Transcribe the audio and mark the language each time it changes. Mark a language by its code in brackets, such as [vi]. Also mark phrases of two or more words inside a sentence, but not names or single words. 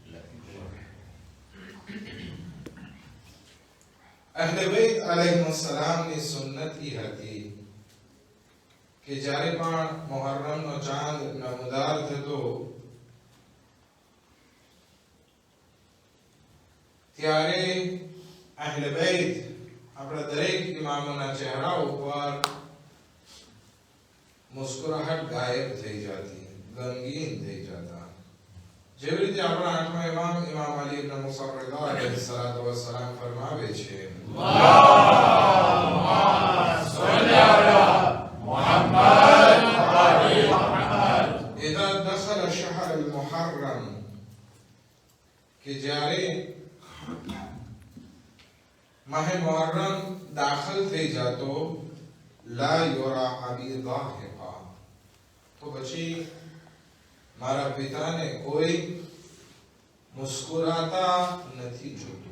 [gu] અહલે બેત અલૈહિસ્સલામની સુન્નત ઈ હતી કે જ્યારે પણ મુહર્રમનો ચાંદ નમૂદાર થતો ત્યારે અહલે બેત આપણા દરેક ઇમામોના ચહેરા ઉપર મુસ્કુરાહટ ગાયબ થઈ જતી, ગમગીન થઈ જતા. જેવી રીતે આપણા આઠમા ઇમામ ઇમામ અલી ઇબ્ન મુસા રઝા અલૈહિસ્સલાતુ વસ્સલામ ફરમાવે છે, [ar] اللهم صل على محمد وآل محمد. إذا دخل شهر المحرم [gu] કે જ્યારે માહે મુહર્રમ દાખલ થઈ જાતો [ar] لا يرى أبي ضاحكا, [gu] તો પછી મારા પિતાને કોઈ મુસ્કુરાતા નથી જોતું.